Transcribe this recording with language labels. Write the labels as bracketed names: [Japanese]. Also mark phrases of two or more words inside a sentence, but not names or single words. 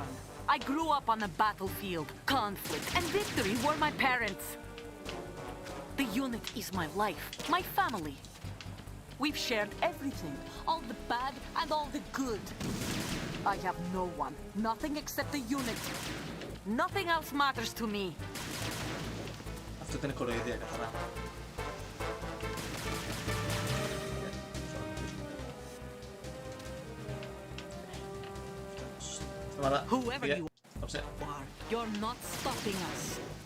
[English] I grew up on the battlefield. Conflict and victory were my parents. The unit is my life, my family. We've shared everything, all the bad and all the good. I have no one, nothing except the unit. Nothing else matters to me. [Greek] Αυτό ήταν κοροϊδία καθαρά. Σταμάτα. [English] Whoever [Greek] Πήγε. [English] you [Greek] Στάψε. [English] are, you're not stopping us.